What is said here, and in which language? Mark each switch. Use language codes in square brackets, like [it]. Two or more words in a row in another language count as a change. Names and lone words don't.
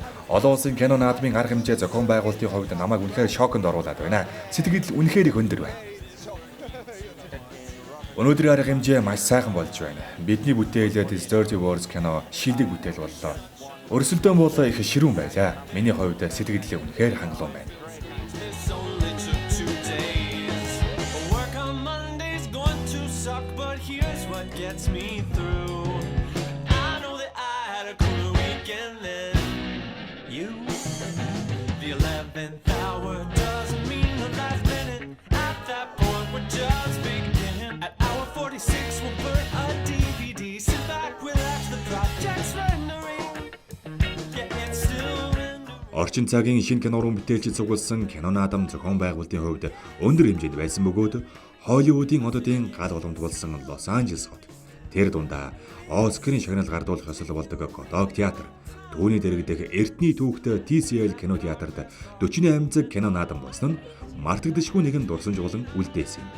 [mn] Олон улсын кино наадмын арга хэмжээ зохион байгуулалтын хувьд намайг үнэхээр шоконд оруулаад байна. Сэтгэл үнэхээр их өндөр байна. Өнөөдрийн арга хэмжээ маш сайхан болж байна. Бидний бүтээл This Dirty Words кино шилдэг бүтээл боллоо. Өрсөлдөөн бол их ширүүн байлаа. Миний хувьд сэтгэл үнэхээр хангалуун байна. [en] This only took 2 days. Work on Monday's going to suck, but here's what gets me through. I know that I had a cool weekend then. You, the 11th hour doesn't mean the last minute. At that point, we're just beginning. At hour 46, we'll burn a DVD. Sit back, relax, the project's rendering. Yeah, it's still rendering. [mn] Орчин цагийн шинэ кино уран бүтээлчид цугласан кино наадам зохион байгуулалтын хувьд өндөр хэмжээнд байсан бөгөөд Холливуудын ододын гал боломж болсон Лос Анжелес хот. Тэр дундаа Оскарын шагнал гардуулах ёслол болдог Годок театр, түүний дэргэдэх Эрдэнэ түүхтэй TCL кино театрт 48 цаг кино наадам болсон нь мартагдашгүй нэгэн дурсамжуулан үлдээсэн юм.